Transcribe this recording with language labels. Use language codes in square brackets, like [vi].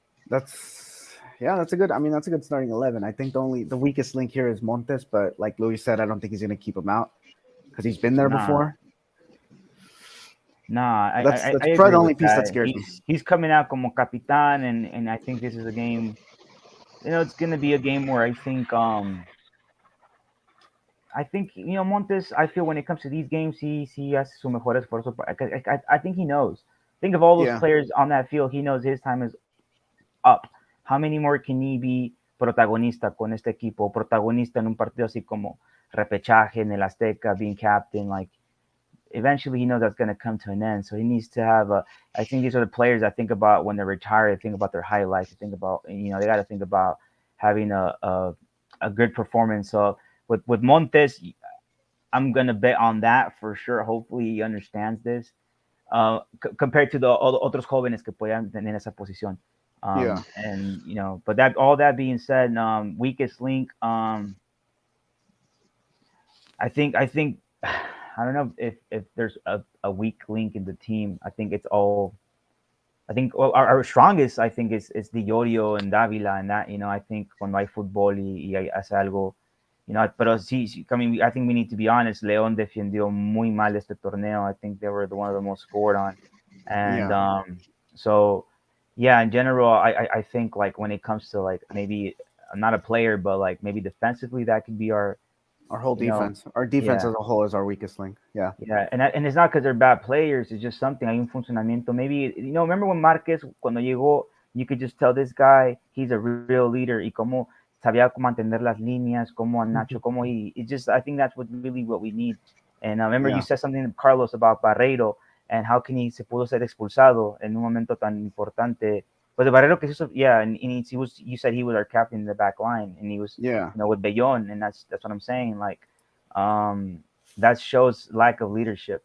[en] That's a good starting 11. I think the weakest link here is Montes, but like Louis said, I don't think he's going to keep him out because he's been there before. Nah, that's probably the only piece that scares me. He's coming out [es] como capitán, [en] and I think this is a game. You know, it's going to be a game where I think Montes. I feel when it comes to these games, he [es] hace su mejor esfuerzo. [en] I think he knows. Think of all those players on that field. He knows his time is up. How many more can he be [es] protagonista con este equipo? Protagonista en un partido así como Repechaje en el Azteca, [en] being captain. Like, eventually he knows that's going to come to an end. So he needs to have I think these are the players I think about when they're retired. I think about their highlights. I think about, they got to think about having a good performance. So with Montes, I'm going to bet on that for sure. Hopefully he understands this compared to the [es] otros jóvenes que puedan tener esa posición. [en] And but all that being said, weakest link. I think I don't know if there's a weak link in the team. I think it's all. I think our strongest, I think, is Dillorio and Davila, and that I think [es] cuando hay fútbol y hace algo, Pero sí, [en] I mean, I think we need to be honest. [es] León defendió muy mal este torneo. [en] I think they were one of the most scored on, and so. Yeah, in general, I think like when it comes to like maybe I'm not a player, but like maybe defensively that could be our whole defense. Our defense as a whole is our weakest link. Yeah. Yeah, and it's not because they're bad players. It's just something. [es] Hay un funcionamiento. [en] Maybe remember when Marquez [es] cuando llegó, [en] you could just tell this guy he's a real leader. [es] Y cómo sabía cómo mantener las líneas, cómo Nacho, cómo [en] it just. I think that's what we need. And remember you said something, Carlos, about Barreiro. And how can [es] se pudo ser expulsado en un momento tan importante? [en] But the Barrero [es] que hizo, [en] and you said he was our captain in the back line, and he was, with Bellón, and that's what I'm saying. Like, that shows lack of leadership.